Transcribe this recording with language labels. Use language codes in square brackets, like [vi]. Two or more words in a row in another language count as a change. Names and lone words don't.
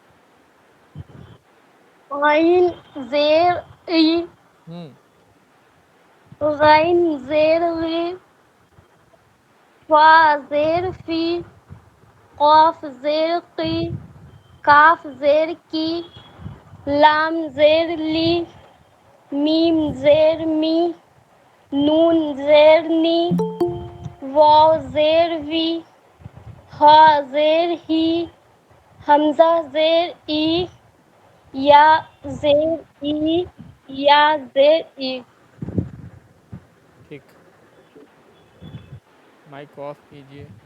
[ur] عین زیر ای غین زیر غی فا زیر فی قاف زیر قی کاف زیر کی لام زیر لی میم زیر می نون زیر نی واو زیر وی ہا زیر ہی حمزہ زیر ای یا زیر ای یا زیر ای ٹھیک مائک آف کیجئے